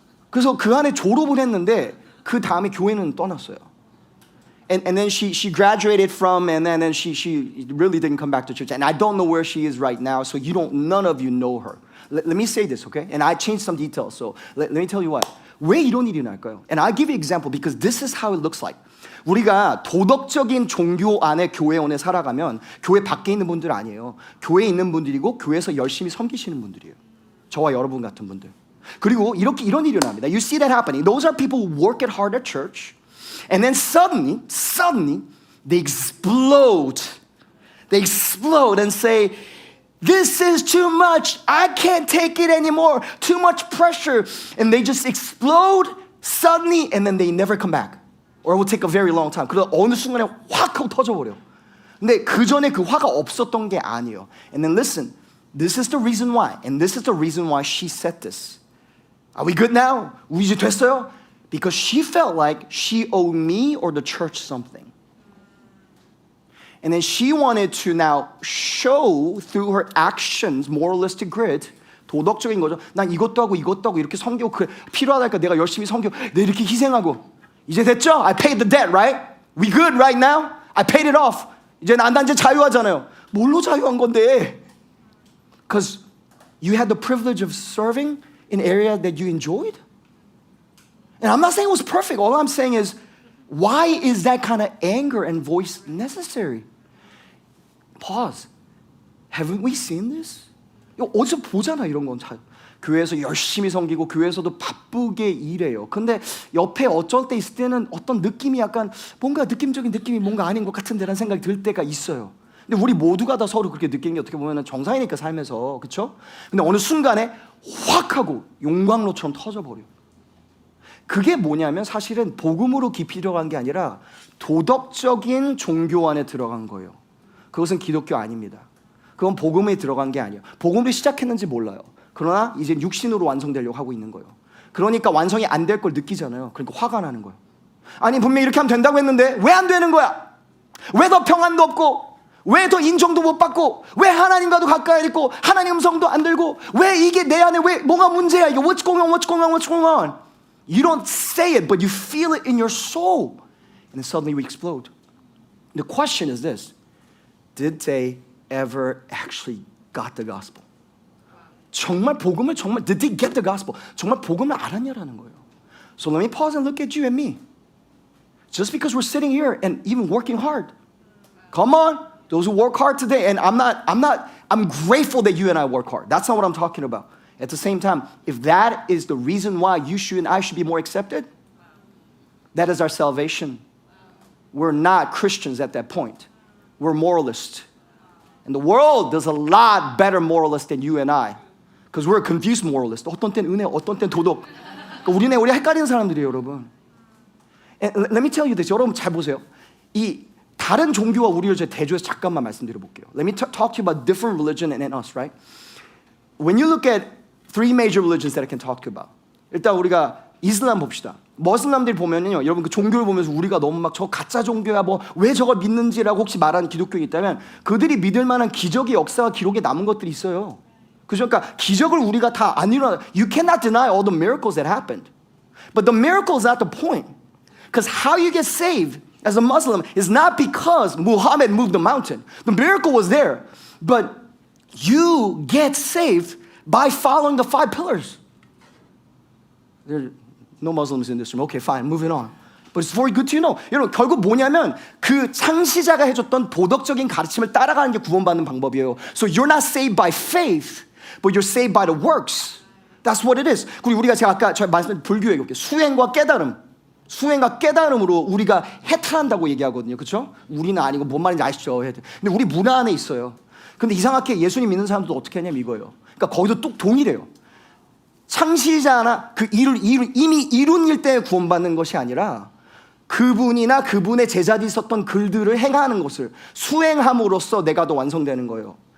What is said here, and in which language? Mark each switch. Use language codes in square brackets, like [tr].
[ko] 그래서 그 안에 졸업을 했는데 그 다음에 교회는 떠났어요. [en] And then she graduated from, and then she really didn't come back to church. And I don't know where she is right now, so none of you know her. Let me say this, okay? And I changed some details, so let me tell you what. [ko] 왜 이런 일이 날까요? [en] And I'll give you an example because this is how it looks like. [ko] 우리가 도덕적인 종교 안에 교회원에 살아가면 교회 밖에 있는 분들 아니에요. 교회에 있는 분들이고 교회에서 열심히 섬기시는 분들이에요. 저와 여러분 같은 분들. 그리고 이런 일이 일어납니다. [en] You see that happening. Those are people who work it hard at church. And then suddenly, they explode. They explode and say, this is too much. I can't take it anymore. Too much pressure. And they just explode suddenly and then they never come back. Or it will take a very long time. [ko] 그래서 어느 순간에 확 하고 터져버려. 근데 그 전에 그 화가 없었던 게 아니에요. [en] And then listen, this is the reason why. And this is the reason why she said this. Are we good now? [ko] 우리 이제 됐어요? [en] Because she felt like she owed me or the church something. And then she wanted to now show through her actions, moralistic grid, [ko] 도덕적인 거죠. 난 이것도 하고 이렇게 섬기고 필요하다니까 내가 열심히 섬기고 내가 이렇게 희생하고 이제 됐죠? [en] I paid the debt, right? We good right now? I paid it off. [ko] 이제 난 이제 자유하잖아요. 뭘로 자유한 건데? [en] Because you had the privilege of serving in area that you enjoyed? And I'm not saying it was perfect. All I'm saying is, why is that kind of anger and voice necessary? Pause. Haven't we seen this? [ko] 이거 어디서 보잖아, 이런 건. 교회에서 열심히 섬기고 교회에서도 바쁘게 일해요. 근데 옆에 어쩔 때 있을 때는 어떤 느낌이 약간 뭔가 느낌적인 느낌이 뭔가 아닌 것 같은데라는 생각이 들 때가 있어요. 근데 우리 모두가 다 서로 그렇게 느끼는 게 어떻게 보면 정상이니까, 삶에서. 그렇죠? 근데 어느 순간에 확 하고 용광로처럼 터져버려. 그게 뭐냐면 사실은 복음으로 깊이 들어간 게 아니라 도덕적인 종교 안에 들어간 거예요. 그것은 기독교 아닙니다. 그건 복음에 들어간 게 아니에요. 복음으로 시작했는지 몰라요. 그러나 이제 육신으로 완성되려고 하고 있는 거예요. 그러니까 완성이 안 될 걸 느끼잖아요. 그러니까 화가 나는 거예요. 아니 분명히 이렇게 하면 된다고 했는데 왜 안 되는 거야? 왜 더 평안도 없고, 왜 더 인정도 못 받고, 왜 하나님과도 가까이 있고 하나님 음성도 안 들고, 왜 이게 내 안에 왜 뭐가 문제야? 이게 [en] what's going on, what's going on, what's going on? You don't say it, but you feel it in your soul. And then suddenly we explode. The question is this: did they ever actually got the gospel? [ko] 정말 복음을 정말 [en] did they get the gospel? [ko] 정말 복음을 알았냐라는 거예요. [en] So let me pause and look at you and me. Just because we're sitting here and even working hard, come on, those who work hard today. And I'm grateful that you and I work hard. That's not what I'm talking about. At the same time, if that is the reason why you should and I should be more accepted, that is our salvation. We're not Christians at that point. We're moralists. And the world does a lot better moralist than you and I. Because we're a confused moralist. [ko] 어떤 때는 은혜, 어떤 때는 도덕. 그러니까 우리 헷갈리는 사람들이에요, 여러분. [en] And let me tell you this. [ko] 여러분 잘 보세요. 이 다른 종교와 우리를 제 대조해서 잠깐만 말씀드려 볼게요. [en] Let me talk to you about different religion and us, right? When you look at three major religions that I can talk to you about. [ko] 일단 우리가 이슬람 봅시다. 머슬람들 보면요, 여러분 그 종교를 보면서 우리가 너무 막 저 가짜 종교야, 뭐 왜 저걸 믿는지라고 혹시 말하는 기독교인이 있다면 그들이 믿을 만한 기적의 역사와 기록에 남은 것들이 있어요. 그러니까 기적을 우리가 다 안 일어나. [en] You cannot deny all the miracles that happened. But the miracle is not the point. Because how you get saved as a Muslim is not because Muhammad moved the mountain. The miracle was there. But you get saved by following the 5 pillars. There are no Muslims in this room. Okay, fine, moving on. But it's very good to know. [ko] 여러분, 결국 뭐냐면 그 창시자가 해줬던 도덕적인 가르침을 따라가는 게 구원받는 방법이에요. [en] So you're not saved by faith, but you're saved by the works. That's what it is. [ko] 그리고 우리가 제가 아까 말씀드린 불교 얘기할게요. 수행과 깨달음. 수행과 깨달음으로 우리가 해탈한다고 얘기하거든요. 그렇죠? 우리는 아니고 뭔 말인지 아시죠? 근데 우리 문화 안에 있어요. 근데 이상하게 예수님 믿는 사람들도 어떻게 하냐면 이거예요. 그러니까 거기도 또 동일해요. 창시자나 그 일을 이미 이룬 일 때문에 구원받는 것이 아니라 그분이나 그분의 제자들이 썼던 글들을 행하는 것을 수행함으로써 내가 더 완성되는 거예요.